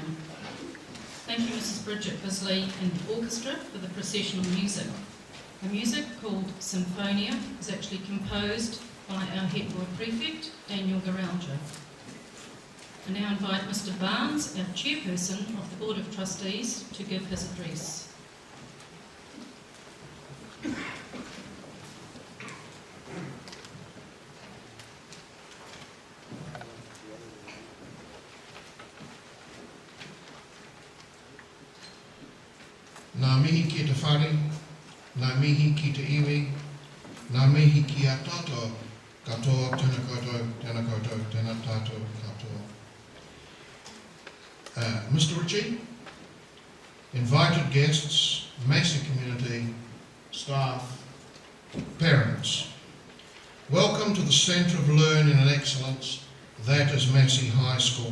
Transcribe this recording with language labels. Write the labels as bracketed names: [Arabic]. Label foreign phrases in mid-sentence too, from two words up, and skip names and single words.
[English] Thank you Mrs Bridget Bisley and the orchestra for the processional music. The music, called Symphonia, is actually composed by our head boy prefect, Daniel Garalja. I now invite Mr Barnes, our Chairperson of the Board of Trustees, to give his address. [Māori] Nā mihi ki te whare, nā mihi ki te iwi, nā mihi ki a tātou, katoa, tēnā koutou, tēnā koutou, tēnā tātou, katoa. [English] Mr Ritchie, invited guests, Massey community, staff, parents, welcome to the Centre of Learning and Excellence, that is Massey High School.